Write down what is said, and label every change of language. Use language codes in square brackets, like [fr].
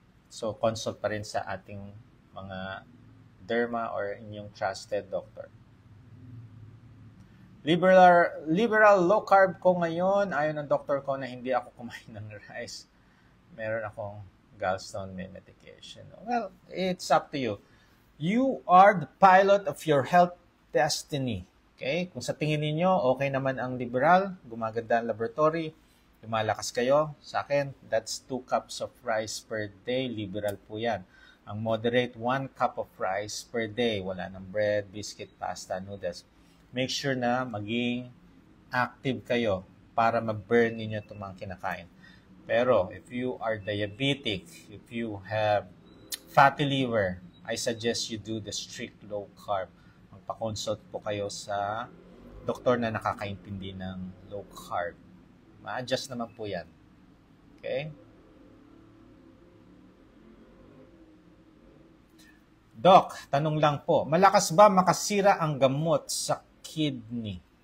[tl] So, consult pa rin sa ating mga derma or inyong trusted doctor. Liberal low carb ko ngayon. Ayon ng doctor ko na hindi ako kumain ng rice. Meron akong [en] gallstone medication. Well, it's up to you. You are the pilot of your health destiny. [tl] Okay? Kung sa tingin niyo okay naman ang liberal, gumaganda ang laboratory, lumalakas kayo, sa akin, [en] that's 2 cups of rice per day. [tl] Liberal po yan. Ang moderate, 1 cup of rice per day. Wala ng bread, biscuit, pasta, noodles. Make sure na maging active kayo para ma-burn ninyo itong mga kinakain. [en] Pero if you are diabetic, if you have fatty liver, I suggest you do the strict low carb. [tl] Magpa-consult po kayo sa doktor na nakakaintindi ng low carb. Ma-adjust naman po yan. Okay? Doc, tanong lang po, malakas ba makasira ang gamot sa kidney?